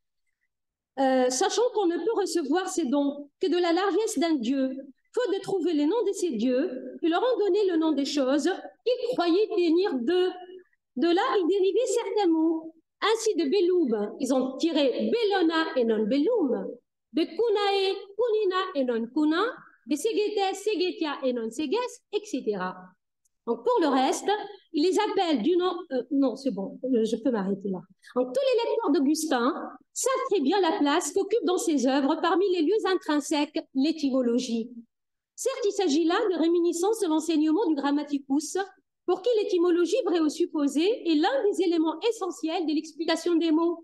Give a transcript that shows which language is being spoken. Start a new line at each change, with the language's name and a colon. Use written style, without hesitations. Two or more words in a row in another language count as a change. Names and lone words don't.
French: Sachant qu'on ne peut recevoir ces dons que de la largesse d'un dieu, faute de trouver les noms de ces dieux, ils leur ont donné le nom des choses qu'ils croyaient tenir d'eux. De là, ils dérivaient certains mots. Ainsi, de Beloum, ils ont tiré Bellona et non Bellum, de Kunae, Kunina et non Kuna, de Segete, Segetia et non Seges, etc. Donc, pour le reste, ils les appellent du nom... non, c'est bon, je peux m'arrêter là. Donc, tous les lecteurs d'Augustin savent très bien la place qu'occupe dans ses œuvres, parmi les lieux intrinsèques, l'étymologie. Certes, il s'agit là de réminiscences de l'enseignement du Grammaticus, pour qui l'étymologie, vraie ou supposée, est l'un des éléments essentiels de l'explication des mots.